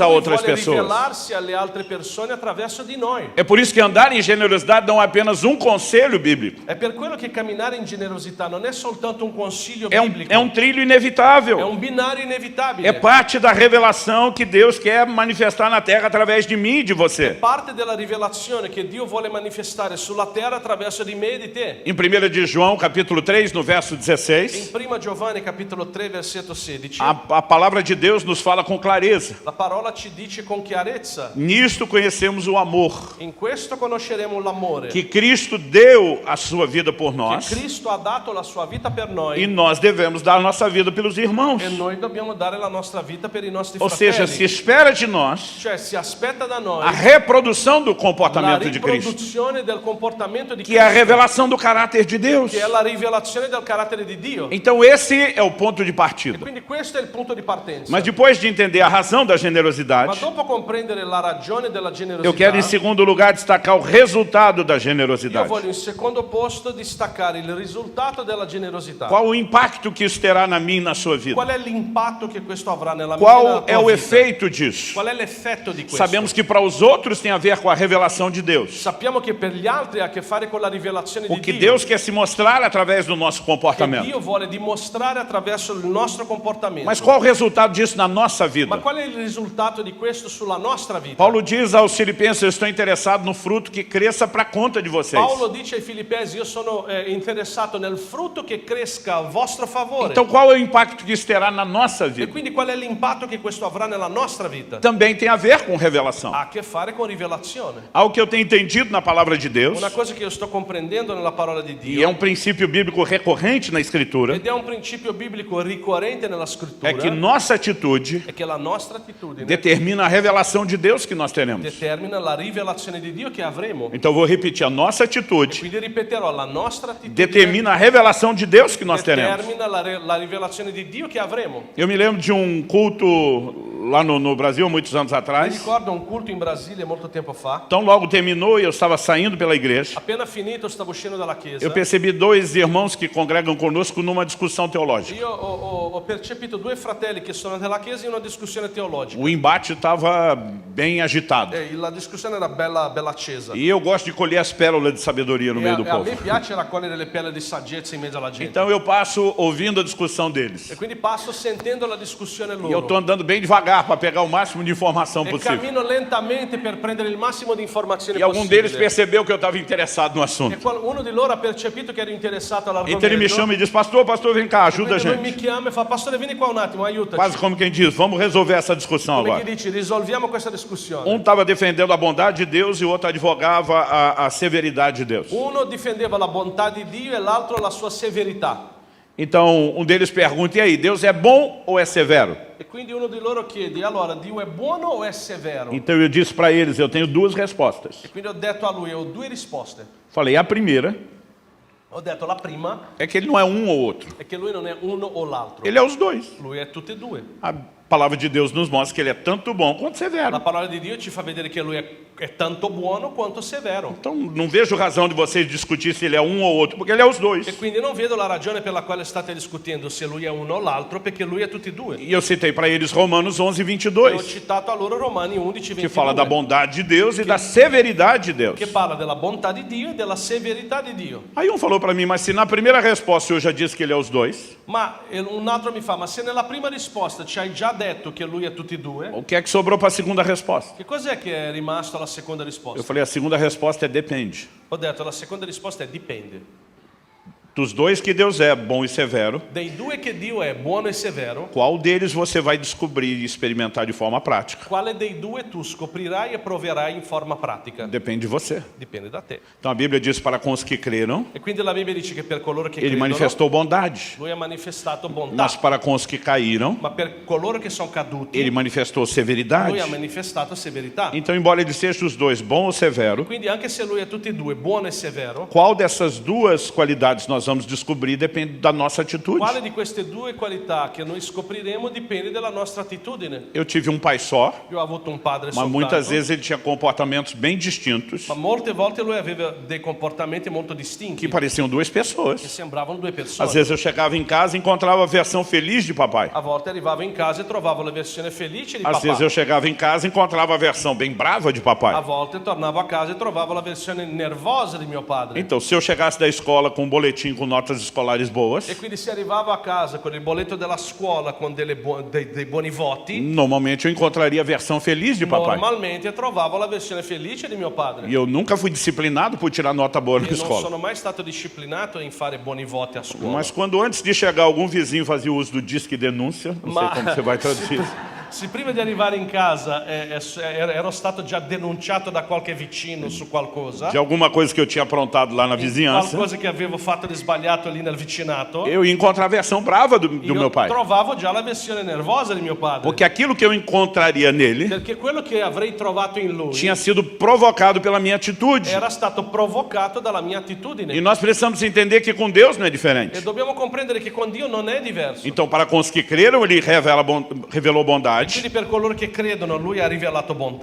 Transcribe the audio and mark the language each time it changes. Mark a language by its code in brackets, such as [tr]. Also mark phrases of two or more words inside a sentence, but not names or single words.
[it] Lui [pt] outras [it] vuole [pt] pessoas. [it] rivelarsi alle altre persone attraverso di noi. [pt] É por isso que andar em generosidade não é apenas um conselho bíblico. [it] È per quello che camminare in generosità non è soltanto un consiglio [pt] É [it] biblico, [pt] um trilho [it] è [pt] inevitável. [it] un binario inevitabile. [pt] É parte da revelação que Deus quer manifestar na terra através de mim e de você. [it] Parte della rivelazione che Dio vuole manifestare sulla terra attraverso di me e di te. [pt] Em 1 de João, capítulo 3, 3, no verso [it] In 16, 1 Giovanni capitolo 3 versetto 16, [pt] a palavra de Deus nos fala com clareza. [it] la parola ci dice con chiarezza: [pt] Nisto conhecemos o amor, [it] in questo conosceremo l'amore, [pt] que Cristo deu a sua vida por [it] che [pt] nós, [it] Cristo ha dato la sua vita per e noi [pt] nós devemos dar a nossa vida pelos irmãos. [it] e noi dobbiamo dare la nostra vita per i nostri [pt] Ou seja, se [it] fratelli. [pt] espera de nós [it] Cioè si aspetta da noi [pt] a reprodução do [it] la [pt] comportamento de Cristo, [it] riproduzione del comportamento di [pt] que é a [it] Cristo, [pt] revelação do caráter de Deus. [it] che è la rivelazione del carattere di Dio. [pt] Então esse é o ponto de partida. [it] Quindi questo è il punto di partenza. [pt] Mas depois de entender a razão da [it] Ma [pt] generosidade, [it] dopo comprendere la ragione della [pt] eu quero em [it] generosità, [pt] segundo lugar destacar o resultado da [it] io [pt] generosidade. [it] voglio in secondo posto distaccare il risultato della generosità. [pt] Qual o impacto que isso terá na minha e na sua vida? [it] Qual è l'impatto che questo avrà nella mia e nella [pt] Qual [it] tua [pt] é o [it] vita? [pt] efeito disso? [it] Qual è l'effetto di questo? [pt] Sabemos que para os outros tem a ver com a revelação de Deus. [it] Sappiamo che per gli altri ha a che fare con la rivelazione di [pt] O que [it] Dio. [pt] Deus quer se mostrar através do nosso [it] Che [pt] comportamento. [it] Dio vuole dimostrare attraverso il nostro comportamento. [pt] Mas qual o resultado disso na nossa [it] Ma [pt] vida? [it] qual è il risultato di questo sulla nostra vita? [pt] Paulo diz aos Filipenses: eu estou interessado no fruto que cresça para a conta de vocês. [it] Paolo dice ai Filippesi: io sono interessato nel frutto che cresca a vostro favore. [pt] Então qual é o impacto que isso terá na nossa [it] E [pt] vida? [it] quindi qual è l'impatto che questo avrà nella nostra vita? [pt] Também tem a ver com revelação. [it] Ha a che fare con rivelazione. [pt] Algo que eu tenho entendido na palavra de Deus, [it] Una cosa che io sto comprendendo nella parola di [pt] e é [it] Dio, [pt] princípio bíblico recorrente na Escritura, [it] ed è un principio biblico ricorrente nella scrittura, [pt] é que nossa atitude [it] è che la nostra attitudine [pt] determina a revelação de Deus que nós teremos. [it] determina la rivelazione di Dio che avremo. [pt] Então vou repetir, a nossa atitude [it] Quindi ripeterò, la nostra attitudine [pt] determina a revelação de Deus que nós teremos. [it] determina la rivelazione di Dio che avremo. [pt] Eu me lembro de um culto lá no Brasil, muitos anos [it] Mi [pt] atrás. [it] ricordo un culto in Brasile molto tempo fa. [pt] Então logo terminou e eu estava saindo pela igreja. [it] Appena finito stavo uscendo dalla chiesa. [pt] Eu percebi dois irmãos que congregam conosco numa discussão teológica. [it] Io ho percepito due fratelli che sono nella chiesa in una discussione teologica. [pt] O embate estava bem agitado. [it] E la discussione era bella accesa. [pt] E eu gosto de colher as pérolas de sabedoria no [it] E [pt] meio do [it] a povo. me piace raccogliere le perle di saggezza in mezzo alla gente. [pt] Então eu passo ouvindo a discussão deles. [it] E quindi passo sentendo la discussione [pt] E eu [it] loro. [pt] estou andando bem devagar para pegar o máximo de informação [it] E [pt] possível. [it] cammino lentamente per prendere il massimo di informazioni [pt] E algum deles [it] possibile. [pt] percebeu que eu estava interessado no [it] E [pt] assunto. [it] uno di loro ha percepito che ero interessato all'argomento. [pt] Então ele me chama e diz: pastor, vem cá, ajuda a [it] Quindi lui mi [pt] gente. [it] chiama e fa: pastore, vieni qua un attimo, aiutaci. [pt] Quase como quem diz: vamos resolver essa discussão [it] Come chi [pt] agora. [it] dici, risolviamo questa discussione. [pt] Um estava defendendo a bondade de Deus e o outro advogava a severidade de Deus. [it] Uno difendeva la bontà di Dio e l'altro la sua severità. [pt] Então um deles pergunta: e aí, Deus é bom ou é severo? [it] E quindi uno di loro chiede: allora, Dio è buono o è severo? [pt] Então eu disse para eles: eu tenho duas respostas. [it] E quindi ho detto a lui, ho due risposte. [pt] Falei: a primeira [it] Ho detto, la prima [pt] é que ele não é um ou outro. [it] è che lui non è uno o l'altro. [pt] Ele é os dois. [it] Lui è tutti e due. [pt] A palavra de Deus nos mostra que ele é tanto bom quanto [it] La [pt] severo. [it] parola di Dio ci fa vedere che lui è tanto buono quanto severo. [pt] Então não vejo razão de vocês discutir se ele é um ou outro, porque ele é os dois. [it] E quindi non vedo la ragione per la quale state discutendo se lui è uno o l'altro, perché lui è tutti e due. [pt] E eu citei para eles Romanos 11, [it] E ho 22, citato a loro Romani 11, [pt] que fala da 22, bondade de Deus e da severidade de Deus. [it] che parla della bontà di Dio e della severità di Dio. [pt] Aí um falou para mim: mas se na primeira resposta eu já disse que ele é os dois, [it] Ma un altro mi fa: ma se nella prima risposta ci hai già detto che lui è tutti e due, [pt] o que é que sobrou para a segunda resposta? [it] che cos'è che è rimasto alla seconda [pt] Eu [it] risposta? [pt] falei: a segunda resposta é depende. [it] Ho detto, la seconda risposta è dipende. [pt] Dos dois que Deus é bom e severo, [it] Dei due che Dio è buono e severo, [pt] qual deles você vai descobrir e experimentar de forma prática? [it] quale dei due tu scoprirai e proverai in forma pratica? [pt] Depende de você. [it] Dipende da te. [pt] Então a Bíblia diz: para com os que creram, [it] E quindi la Bibbia dice che per coloro che [pt] ele [it] credono, [pt] manifestou bondade, [it] lui ha manifestato bontà, [pt] mas para com os que caíram, [it] ma per coloro che sono caduti, [pt] ele manifestou [it] lui [pt] severidade. [it] ha manifestato severità. [pt] Então, embora ele seja os dois, bom ou severo, [it] Quindi anche se lui è tutti e due, buono e severo, [pt] qual dessas duas qualidades nós vamos descobrir depende da nossa atitude. [it] quale di queste due qualità che noi scopriremo dipende dalla nostra attitudine. [pt] Eu tive um pai só, [it] Io ho avuto un padre [pt] mas muitas [it] soltanto, [pt] vezes ele tinha comportamentos bem distintos [it] ma molte volte lui aveva dei comportamenti molto distinti, [pt] que pareciam duas [it] che [pt] pessoas. [it] sembravano due [pt] Às [it] persone. [pt] vezes eu chegava em casa e encontrava a versão feliz de papai. [it] A volte arrivavo in casa e trovavo la versione felice di [pt] Às vezes [it] papà. [pt] eu chegava em casa e encontrava a versão bem brava de [it] A [pt] papai. [it] volte tornavo a casa e trovavo la versione nervosa di mio padre. [pt] Então, se eu chegasse da escola com um boletim com notas escolares boas. [it] E quindi se arrivavo a casa con il bolletto della scuola con dei buoni voti, [pt] Normalmente eu encontraria a versão feliz de papai. [it] normalmente trovavo la versione felice di mio padre. [pt] E eu nunca fui disciplinado por tirar nota boa na [it] E non [pt] escola. [it] sono mai stato disciplinato in fare buoni voti a scuola. [pt] Mas quando antes de chegar algum vizinho fazia uso do disque denúncia, não sei como você vai traduzir. [it] Se prima di arrivare in casa ero stato già denunciato da qualche vicino su qualcosa, [pt] De alguma coisa que eu tinha aprontado lá na vizinhança, [it] qualcosa che avevo fatto di sbagliato lì nel vicinato, [pt] eu ia encontrar a versão brava do [it] io [pt] meu pai. [it] trovavo già la versione nervosa di mio padre. [pt] Porque aquilo que eu encontraria nele [it] Perché quello che avrei trovato in lui [pt] tinha sido provocado pela minha atitude. [it] era stato provocato dalla mia attitudine. [pt] E nós precisamos entender que com Deus não é [it] E [pt] diferente. [it] dobbiamo comprendere che con Dio non è diverso. [pt] Então, para com os que creram, ele revelou bondade. [it] Quindi per coloro che credono lui ha rivelato bontà.